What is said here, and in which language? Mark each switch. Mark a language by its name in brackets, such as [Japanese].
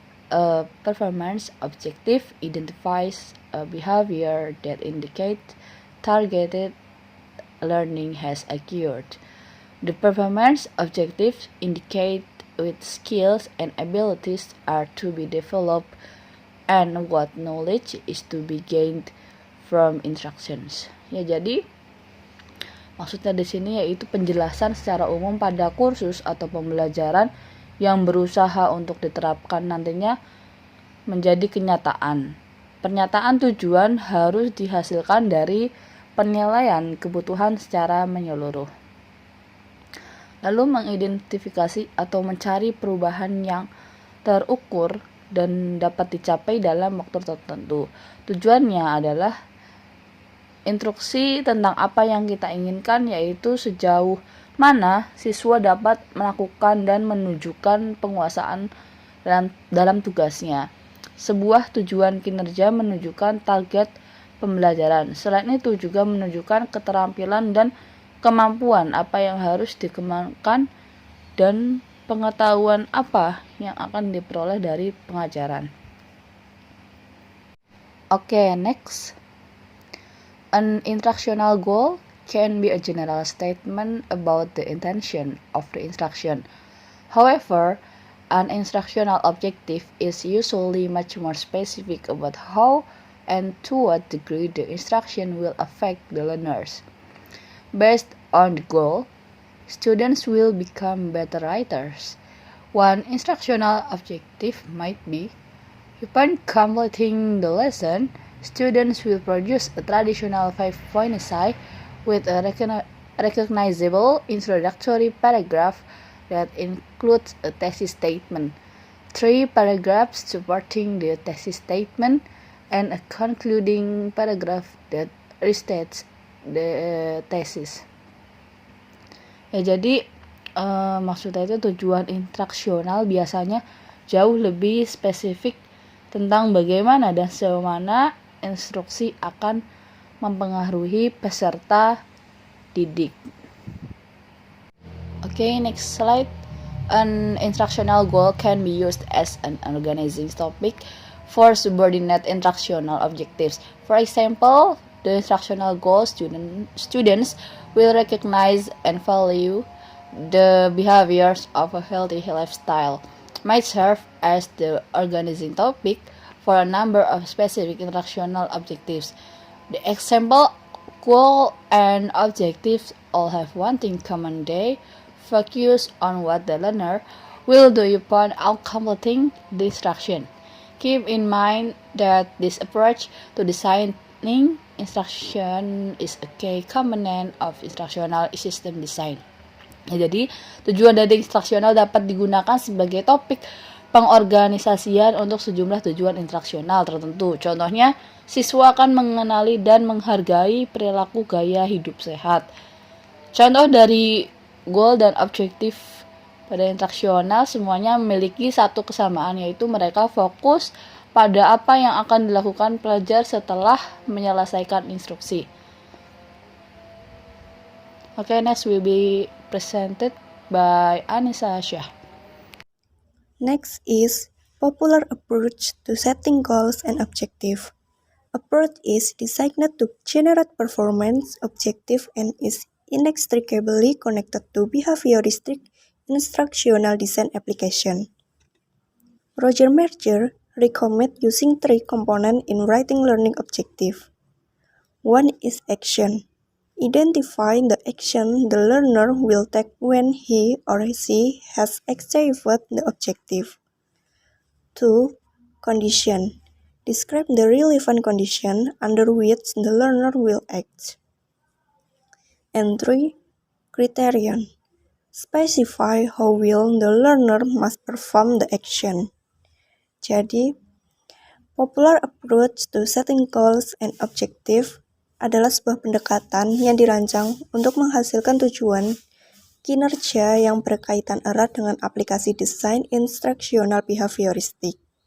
[English] A performance objective identifies a behavior that indicates targeted learning has occurred. The performance objectives indicate which skills and abilities are to be developed and what knowledge is to be gained from instructions. [Indonesian] Ya, jadi maksudnya di sini yaitu penjelasan secara umum pada kursus atau pembelajaran yang berusaha untuk diterapkan nantinya menjadi kenyataan. Pernyataan tujuan harus dihasilkan dari penilaian kebutuhan secara menyeluruh. Lalu mengidentifikasi atau mencari perubahan yang terukur dan dapat dicapai dalam waktu tertentu. Tujuannya adalah instruksi tentang apa yang kita inginkan, yaitu sejauh mana siswa dapat melakukan dan menunjukkan penguasaan dalam tugasnya. Sebuah tujuan kinerja menunjukkan target pembelajaran. Selain itu juga menunjukkan keterampilan dan kemampuan apa yang harus dikembangkan dan pengetahuan apa yang akan diperoleh dari pengajaran. [English] Oke, next. An instructional goal can be a general statement about the intention of the instruction. However, an instructional objective is usually much more specific about how and to what degree the instruction will affect the learners. Based on the goal, students will become better writers. One instructional objective might be, upon completing the lesson, students will produce a traditional 5-point essay with a recognizable introductory paragraph that includes a thesis statement, 3 paragraphs supporting the thesis statement, and a concluding paragraph that restates the thesis. [Indonesian] Ya, jadi maksudnya itu tujuan instruksional biasanya jauh lebih spesifik tentang bagaimana dan sejauh mana instruksi akan mempengaruhi peserta didik. [English] Okay, next slide. An instructional goal can be used as an organizing topic for subordinate instructional objectives. For example, the instructional goal students will recognize and value the behaviors of a healthy lifestyle might serve as the organizing topic for a number of specific instructional objectives. The example goal and objectives all have one thing common: they focus on what the learner will do upon completing the instruction. Keep in mind that this approach to designing instruction is a key component of instructional system design. [Indonesian] Ya, jadi tujuan dari instruksional dapat digunakan sebagai topik pengorganisasian untuk sejumlah tujuan instruksional tertentu. Contohnya, siswa akan mengenali dan menghargai perilaku gaya hidup sehat. Contoh dari goal dan objektif pada instruksional semuanya memiliki satu kesamaan, yaitu mereka fokus pada apa yang akan dilakukan pelajar setelah menyelesaikan instruksi. [English] Okay, next will be presented by Anissa Shah. Next is popular approach to setting goals and objectives. Approach is designed to generate performance objective and is inextricably connected to behavioristic instructional design application. Roger Merger recommends using three components in writing learning objective. One is action. Identify the action the learner will take when he or she has achieved the objective. 2. Condition. Describe the relevant condition under which the learner will act. And 3. Criterion. Specify how well the learner must perform the action. [Indonesian] Jadi, [English] popular approach to setting goals and objective [Indonesian] adalah sebuah pendekatan yang dirancang untuk menghasilkan tujuan kinerja yang berkaitan erat dengan aplikasi desain instruksional behavioristik.